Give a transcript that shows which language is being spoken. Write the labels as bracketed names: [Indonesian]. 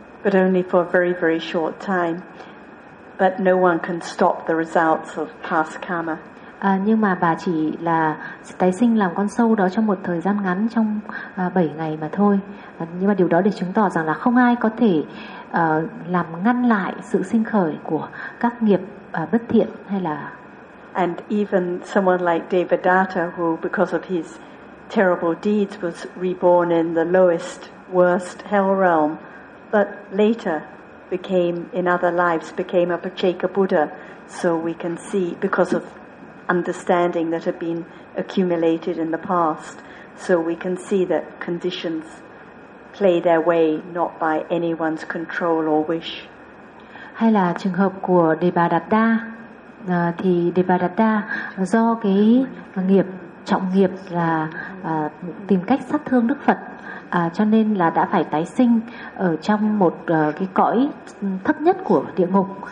[English] But only for a very very short time. But no one can stop the results of past karma. [Vietnamese] Nhưng mà bà chỉ là tái sinh làm con sâu đó trong một thời gian ngắn, trong 7 ngày mà thôi. Nhưng mà điều đó để chứng tỏ rằng là không ai có thể làm ngăn lại sự sinh khởi của các nghiệp bất thiện hay là. [English] And even someone like Devadatta, who because of his terrible deeds was reborn in the lowest, worst hell realm, but later became in other lives became a Pacheka Buddha. So we can see because of understanding that had been accumulated in the past, so we can see that conditions play their way not by anyone's control or wish. [Vietnamese] Hay là trường hợp của Devadatta, thì Devadatta do cái nghiệp trọng nghiệp là tìm cách sát thương Đức Phật, cho nên là đã phải tái sinh ở trong một cái cõi thấp nhất của địa ngục.